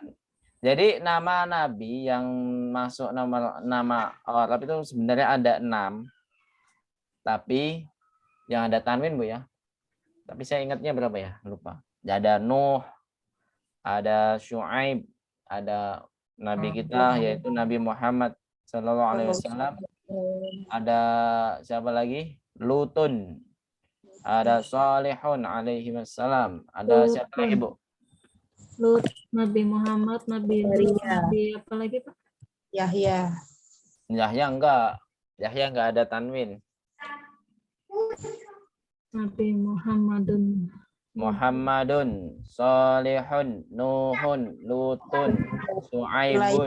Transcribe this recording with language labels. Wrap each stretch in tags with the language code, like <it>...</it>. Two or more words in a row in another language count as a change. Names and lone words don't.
<id>Jadi nama Nabi yang masuk nama Arab itu sebenarnya ada 6. Tapi yang ada tanwin Bu ya. Tapi saya ingatnya berapa ya? Lupa. Ada Nuh, ada Syuaib, ada Nabi kita yaitu Nabi Muhammad</id> <ar>Sallallahu Alaihi Wasallam.</ar> <id>Ada siapa lagi? Lutun. Ada Salihun</id> <ar>alaihi wassalam.</ar> <id>Ada siapa lagi, Bu? Lut, Nabi Muhammad, Nabi Idris, Nabi apa lagi Pak? Yahya. Yahya enggak. Yahya enggak ada tanwin. Nabi Muhammadun. Muhammadun, Salihun, Nuhun, Lutun, Su'aibun.</id>